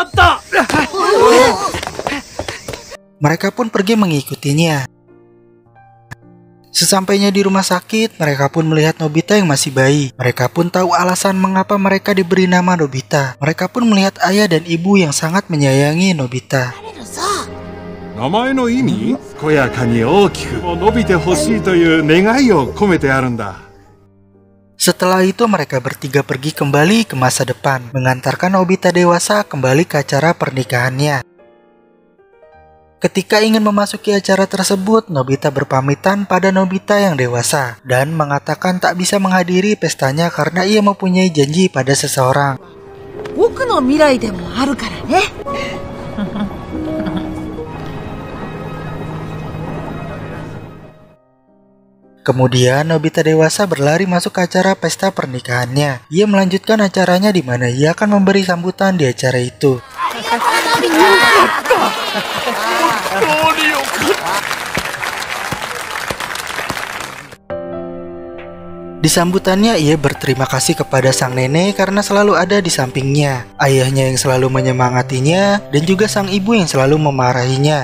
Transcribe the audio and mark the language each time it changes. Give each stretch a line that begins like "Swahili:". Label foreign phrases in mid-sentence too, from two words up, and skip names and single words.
Indonesian: Mereka pun pergi mengikutinya. Sesampainya di rumah sakit, mereka pun melihat Nobita yang masih bayi. Mereka pun tahu alasan mengapa mereka diberi nama Nobita. Mereka pun melihat ayah dan ibu yang sangat menyayangi Nobita.
Japanese: 名前の意味、健やかに大きく伸びてほしいという願いを込めてあるんだ。
Indonesian: Setelah itu mereka bertiga pergi kembali ke masa depan, mengantarkan Nobita dewasa kembali ke acara pernikahannya. Ketika ingin memasuki acara tersebut, Nobita berpamitan pada Nobita yang dewasa dan mengatakan tak bisa menghadiri pestanya karena ia mempunyai janji pada seseorang.
Japanese: 僕の未来でもあるからね。
Indonesian: Kemudian Nobita dewasa berlari masuk ke acara pesta pernikahannya. Ia melanjutkan acaranya di mana ia akan memberi sambutan di acara itu. Di sambutannya ia berterima kasih kepada sang nenek karena selalu ada di sampingnya, ayahnya yang selalu menyemangatinya, dan juga sang ibu yang selalu memarahinya.